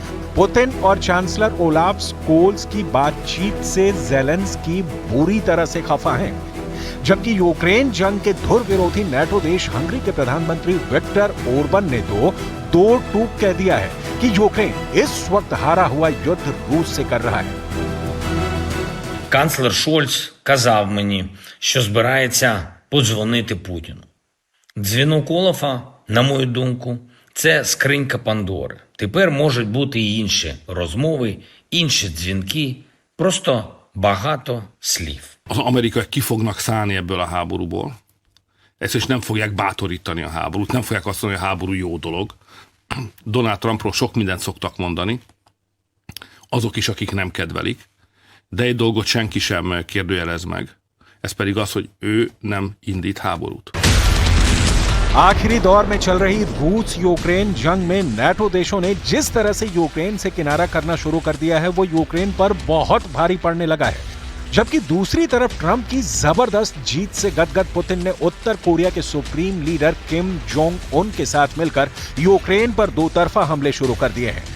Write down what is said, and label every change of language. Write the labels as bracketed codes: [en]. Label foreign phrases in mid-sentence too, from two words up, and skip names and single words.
[hi] पुतिन और चांसलर ओलाफ स्कोल्स की बातचीत से ज़ेलेंस्की बुरी तरह से खफा हैं, जबकि यूक्रेन जंग के धुर विरोधी नाटो देश हंगरी के प्रधानमंत्री विक्टर ओरबन ने तो दो टूक कह दिया है कि यूक्रेन इस वक्त हारा हुआ युद्ध रूस से कर रहा है। [uk] Канцлер Шольц казав мені, що збирається подзвонити Путіну. Дзвінок Олафа, на мою думку, це скринька Пандори. Тепер можуть бути і інші розмови, інші дзвінки, просто багато слів. [hu] Az amerikaiak ki fognak szállni ebből a háborúból. Ezt is nem fogják bátorítani a háborút, nem fogják azt mondani, hogy a háború jó dolog. Donald Trumpról sok mindent szoktak mondani, azok is, akik nem kedvelik, de egy dolgot senki sem kérdőjelez meg. Ez pedig az, hogy ő nem indít háborút. [hi] आखिरी दौर में चल रही रूस यूक्रेन जंग में नाटो देशों ने जिस तरह से यूक्रेन से किनारा करना शुरू कर दिया है वो यूक्रेन पर बहुत भारी पड़ने लगा है। जबकि दूसरी तरफ ट्रंप की जबरदस्त जीत से गदगद पुतिन ने उत्तर कोरिया के [en] supreme leader [hi] किम जोंग उन के साथ मिलकर यूक्रेन पर दो तरफा हमले शुरू कर दिए हैं।